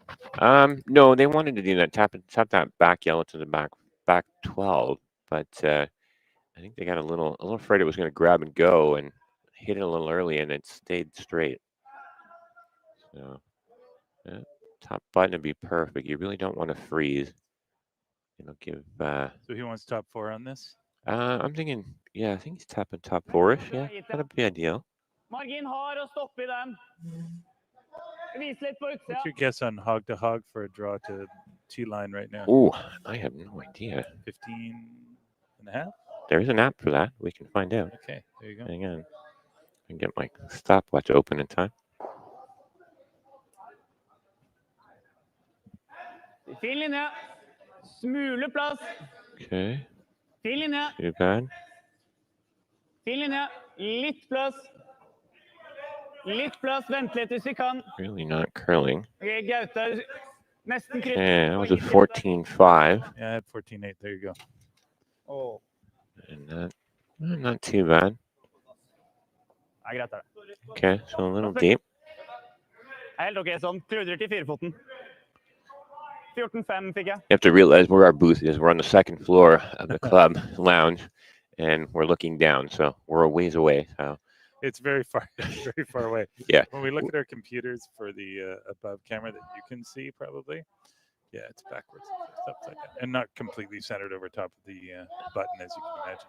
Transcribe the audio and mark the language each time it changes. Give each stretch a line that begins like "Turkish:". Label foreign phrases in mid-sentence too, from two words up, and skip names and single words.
English: No, they wanted to do that tap that back yellow to the back 12, but I think they got a little afraid it was going to grab and go and hit it a little early, and it stayed straight. So, top button would be perfect. You really don't want to freeze. It'll give. So he wants top 4 on this? I'm thinking, yeah, I think he's tapping top 4-ish. Yeah, that'd be ideal.
Norwegian: Margin har å stoppe I den. Vis litt på utsida.
English: What's your guess on hog to hog for a draw to tee line right now? Oh, I have no idea. 15 and a half? There is an app for that. We can find out. Okay, there you go. Hang on. I can get my stopwatch open in time.
Norwegian: Fin linje. Smule plass. Okay. Fin linje.
English: Too bad.
Norwegian: Fin linje. Litt plass. Litt plass. Vent litt hvis vi kan.
English: Really not curling.
Norwegian: Okay, Gaute. Nesten kryss.
English: Okay, that was a 14-5. Yeah, I had 14-8. There you go. Oh. And not too bad.
Norwegian: Ja, greit det.
English: Okay, so a little deep.
Norwegian: Helt ok, sånn. Krudrer til 4-foten. 14-5 fikk jeg.
English: You have to realize where our booth is. We're on the second floor of the club lounge, and we're looking down, so we're a ways away. So it's very far away. Yeah. When we look at our computers for the above camera that you can see, probably, yeah, it's backwards. It's upside down, and not completely centered over top of the button, as you can imagine.